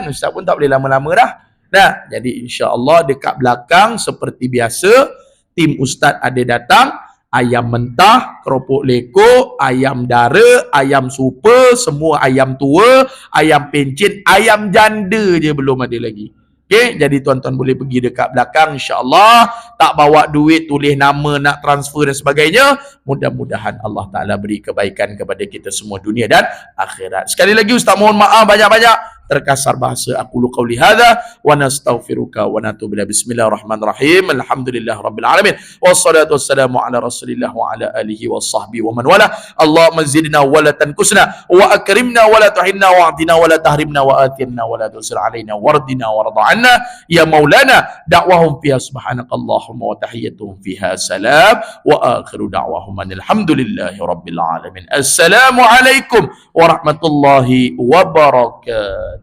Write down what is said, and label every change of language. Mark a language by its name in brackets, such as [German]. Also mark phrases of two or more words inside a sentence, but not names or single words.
[Malay] Ustaz pun tak boleh lama-lama dah. Nah, jadi insya-Allah dekat belakang seperti biasa tim Ustaz ada datang, ayam mentah, keropok leko, ayam dara, ayam super, semua ayam tua, ayam pencit, ayam janda je belum ada lagi. Okey, jadi tuan-tuan boleh pergi dekat belakang insya-Allah, tak bawa duit, tulis nama, nak transfer dan sebagainya. Mudah-mudahan Allah Taala beri kebaikan kepada kita semua dunia dan akhirat. Sekali lagi Ustaz mohon maaf banyak-banyak terkasar bahasa. [Arabic] أقول قولي هذا ونستغفرك ونتوب إليك. بسم الله الرحمن الرحيم. الحمد لله رب العالمين. والصلاة والسلام على رسول الله وعلى آله وصحبه ومن والاه. اللهم زدنا ولا تنقصنا وأكرمنا ولا تهنا وأعطنا ولا تحرمنا وآثرنا ولا تؤثر علينا وأرضنا وارض عنا يا مولانا. دعواهم فيها سبحانك اللهم وتحيتهم فيها سلام وآخر دعواهم الحمد لله رب العالمين. السلام عليكم ورحمة الله وبركاته.